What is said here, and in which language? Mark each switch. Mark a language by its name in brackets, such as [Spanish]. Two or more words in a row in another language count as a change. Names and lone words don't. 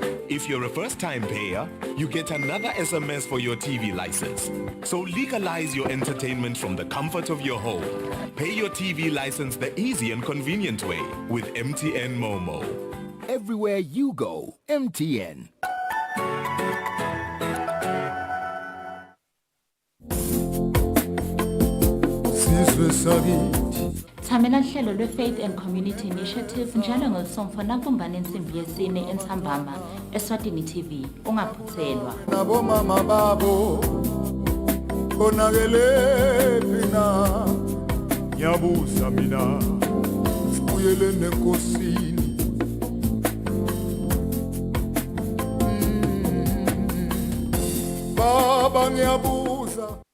[English] If you're a first-time payer, you get another SMS for your TV license. So legalize your entertainment from the comfort of your home. Pay your TV license the easy and convenient way with MTN Momo. Everywhere you go, MTN. [Swati] Thamela hlelo lwe-Faith and Community Initiative njalo ngolsomfo nakumbana ensimbi yesine entsambama Eswatini TV ungaphuthelwa. Nabomama babo bonakele phina ngiyabuza mina sibuyele nenkosini baba ngiyabuza